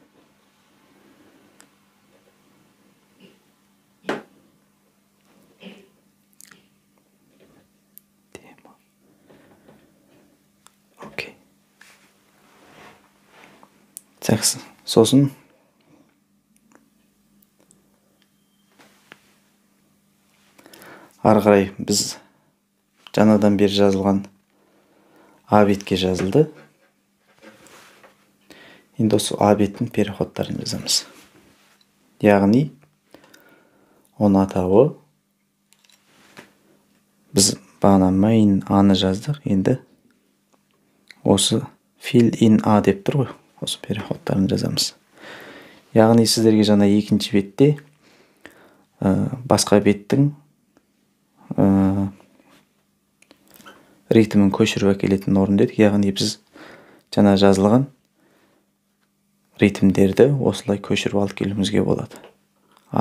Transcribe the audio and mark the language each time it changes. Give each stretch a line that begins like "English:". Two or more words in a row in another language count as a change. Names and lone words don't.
Kazakh: Сосын ары қарай біз жаңадан бері жазылған А бетке жазылды. Енді осы А беттің переходтарын жазамыз. Яғни оның атауы біз бағана main A-ны жаздық. Енді осы
English: fill in A
Kazakh: деп тұр ғой. Осы переходтарын жазамыз. Яғни сіздерге жаңа екінші бетте басқа беттің ритмін көшіріп әкелетін орын дедік. Яғни біз жаңа жазылған ритмдерді осылай көшіріп алып келуімізге болады.